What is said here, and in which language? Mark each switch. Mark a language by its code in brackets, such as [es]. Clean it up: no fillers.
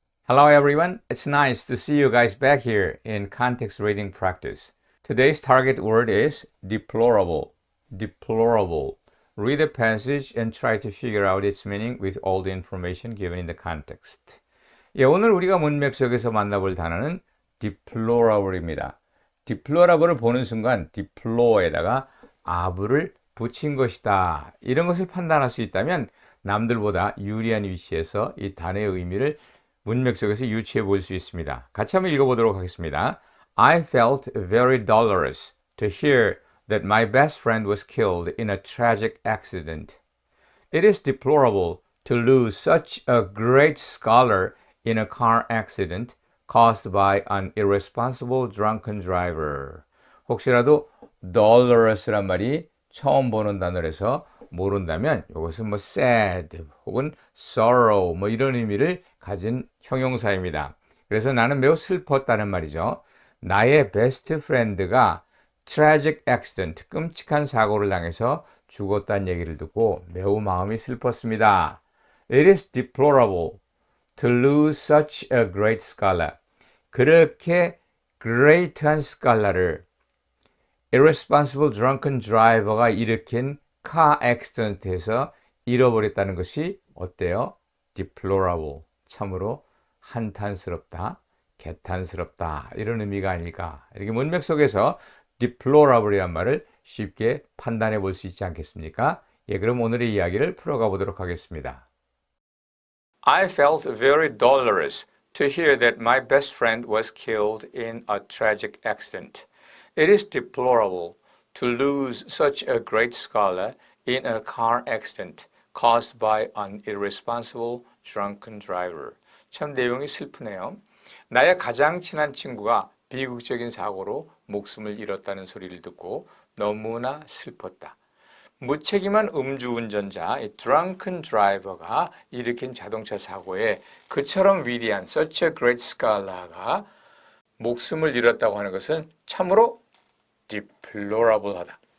[en] Hello everyone, it's nice to see you guys back here in context reading practice. Today's target word is deplorable. Deplorable. Read the passage and try to figure out its meaning with all the information given in the context. [ko] 예, 오늘 우리가 문맥 속에서 만나볼 단어는 deplorable입니다. deplorable을 보는 순간 deplore에다가 ab를 붙인 것이다. 이런 것을 판단할 수 있다면 남들보다 유리한 위치에서 이 단어의 의미를 문맥 속에서 유추해 볼 수 있습니다. 같이 한번 읽어보도록 하겠습니다. [en] I felt very dolorous to hear that my best friend was killed in a tragic accident. It is deplorable to lose such a great scholar in a car accident caused by an irresponsible drunken driver. [ko] 혹시라도 dolorous란 말이 처음 보는 단어라서 모른다면 이것은 뭐 sad 혹은 sorrow 뭐 이런 의미를 가진 형용사입니다. 그래서 나는 매우 슬펐다는 말이죠. 나의 베스트 프렌드가 tragic accident, 끔찍한 사고를 당해서 죽었다는 얘기를 듣고 매우 마음이 슬펐습니다. [en] It is deplorable to lose such a great scholar. [ko] 그렇게 great한 스칼라를 irresponsible drunken driver 가 일으킨 car accident 에서 잃어버렸다는 것이 어때요? [en] deplorable. [ko] 참으로 한탄스럽다, 개탄스럽다 이런 의미가 아닐까. 이렇게 문맥 속에서 deplorable이란 말을 쉽게 판단해 볼 수 있지 않겠습니까? 예, 그럼 오늘의 이야기를 풀어가 보도록 하겠습니다. [en] I felt very dolorous to hear that my best friend was killed in a tragic accident. It is deplorable to lose such a great scholar in a car accident caused by an irresponsible drunken driver. [ko] 참 내용이 슬프네요. 나의 가장 친한 친구가 비극적인 사고로 목숨을 잃었다는 소리를 듣고 너무나 슬펐다. 무책임한 음주운전자, drunken driver 가 일으킨 자동차 사고에 그처럼 위대한 such a great scholar 가 목숨을 잃었다고 하는 것은 참으로 deplorable하다.